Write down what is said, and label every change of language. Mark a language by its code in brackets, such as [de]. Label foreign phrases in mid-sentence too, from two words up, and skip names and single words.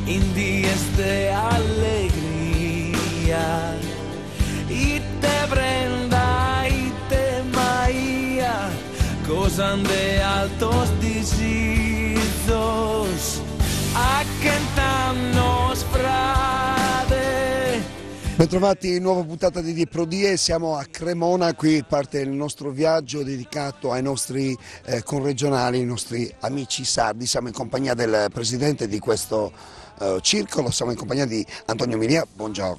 [it] días de alegría y te prenda y te maía, gozan de altos deseos, a cantarnos frade. Bentrovati in nuova puntata di Prodie, siamo a Cremona, qui parte il nostro viaggio dedicato ai nostri conregionali, i nostri amici sardi. Siamo in compagnia del presidente di questo circolo, siamo in compagnia di Antonio Milia, buongiorno.